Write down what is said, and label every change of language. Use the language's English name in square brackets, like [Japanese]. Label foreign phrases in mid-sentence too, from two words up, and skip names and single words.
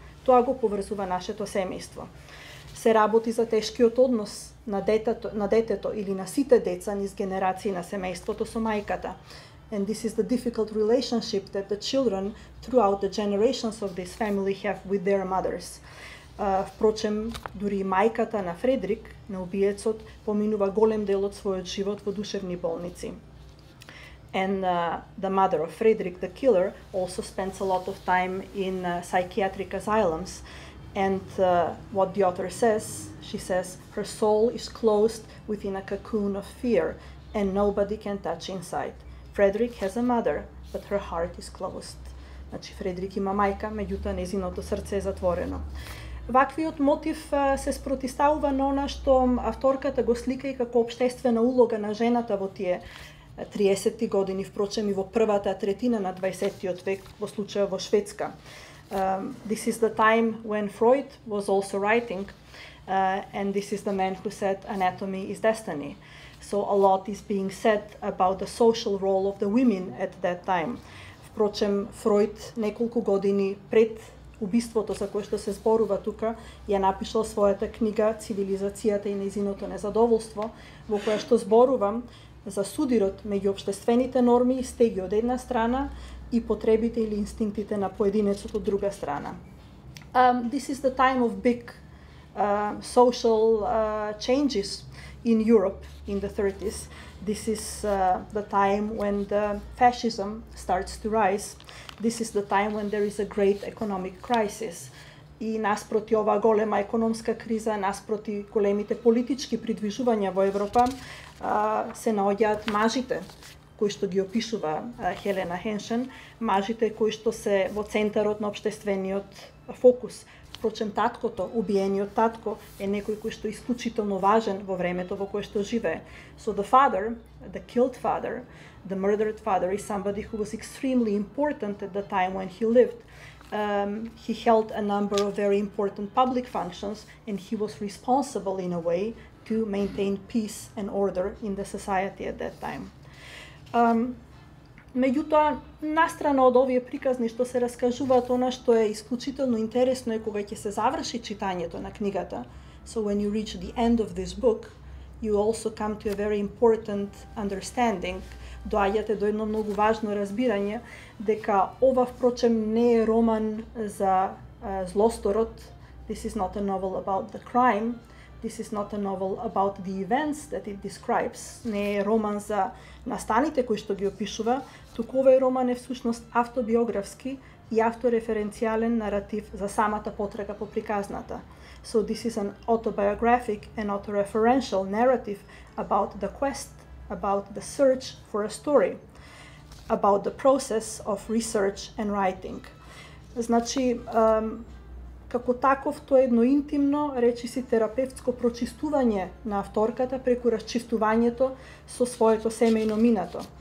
[Macedonian] Тоа го поврзува нашето семејство. Се работи за тешкиот однос на детето или на сите деца низ генерации на семејството со мајката. [English] And this is the difficult relationship that the children throughout the generations of this family have with their mothers. [Macedonian] Впрочем, дури мајката на Фредрик, на убиецот, поминува голем дел од својот живот во душевни болници. [English] And the mother of Frederick, the killer, also spends a lot of time in psychiatric asylums. And what the author says, she says, her soul is closed within a cocoon of fear, and nobody can touch inside. Frederick has a mother, but her heart is closed. [Macedonian] Значи, Фредрик има мајка, меѓутоа незиното срце е затворено. Ваквиот мотив се спротиставува на она што авторката го слика и како општествена улога на жената во тие 30-ти години, впрочем и во првата третина на 20-тиот век, во случаја во Шведска. [English] This is the time when Freud was also writing, and this is the man who said anatomy is destiny. So a lot is being said about the social role of the women at that time. [Macedonian] Впрочем, Фройд неколку години пред убиството за кое што се зборува тука, ја напишал својата книга Цивилизацијата и нејзиното незадоволство, во која што зборувам за судирот меѓу општествените норми и стеги од една страна и потребите или инстинктите на поединецот од друга страна. [English] This is the time of big social changes in Europe in the 30s. This is the time when the fascism starts to rise. This is the time when there is a great economic crisis. [Macedonian] И наспроти оваа голема економска криза, наспроти големите политички придвижувања во Европа, се наоѓаат мажите кои што ги опишува Хелена Хеншен, мажите кои што се во центарот на општествениот фокус. Впрочем, таткото, убиениот татко, е некој кој што е исклучително важен во времето во кое што живее. [English] So the father, the killed father, the murdered father, is somebody who was extremely important at the time when he lived. He held a number of very important public functions, and he was responsible in a way to maintain peace and order in the society at that time. [Macedonian] Меѓутоа, настрана од овие приказни што се раскажуваат, она што е исклучително интересно е кога ќе се заврши читањето на книгата. [English] So when you reach the end of this book, you also come to a very important understanding. [Macedonian] Доаѓате до едно многу важно разбирање дека ова впрочем не е роман за злосторот. [English] This is not a novel about the crime. This is not a novel about the events that it describes. [Macedonian] Не е роман за настаните кои што ги опишува, туку овој роман е всушност автобиографски и автореференцијален наратив за самата потрага по приказната. [English] So this is an autobiographic and autoreferential narrative about the quest, about the search for a story, about the process of research and writing. [Macedonian] Значи, како таков, тоа е едно интимно, речиси терапевтско прочистување на авторката преку расчистувањето со своето семејно минато.